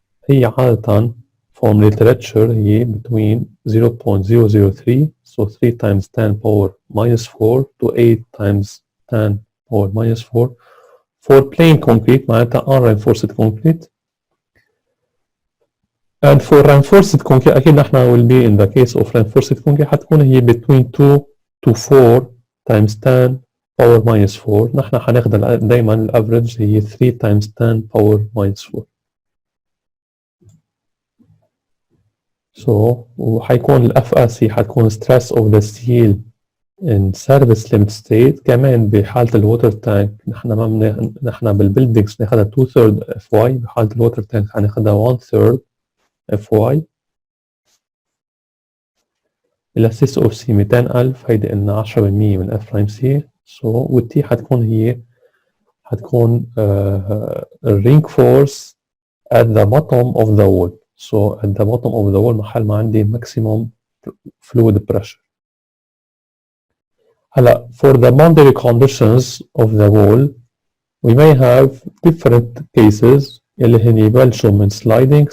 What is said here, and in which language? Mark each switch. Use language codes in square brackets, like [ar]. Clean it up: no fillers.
[ar] هي عادة [en] from literature هي between 0.003 so 3 times 10 power minus 4 to 8 times 10 power minus 4 for plain concrete معناتها unreinforced concrete. and for reinforced concrete [ar] أكيد نحن [en] will be in the case of reinforced concrete [ar] حتكون هي [en] between 2 to 4 times 10 power minus 4. [ar] نحن حناخد دايما الافريج هي [en] 3 times 10 power minus 4. [ar] وحيكون ال FRC حتكون [en] stress of the steel in service limit state. [ar] كمان بحالة الووتر تانك نحن بالبيلدينجز ناخدها 2/3 FY، بحالة الووتر تانك حناخدها 1/3 FY. الاسيس اوف سي 200,000، هيدي قلنا 10% من اف برايم سي. والتي حتكون الرينج فورس at the bottom of the wall. [en] So at the bottom of the wall [ar] محل ما عندي [en] maximum fluid pressure. هلا for the boundary conditions of the wall we may have different cases [ar] اللي هن يبلشوا من [en] sliding.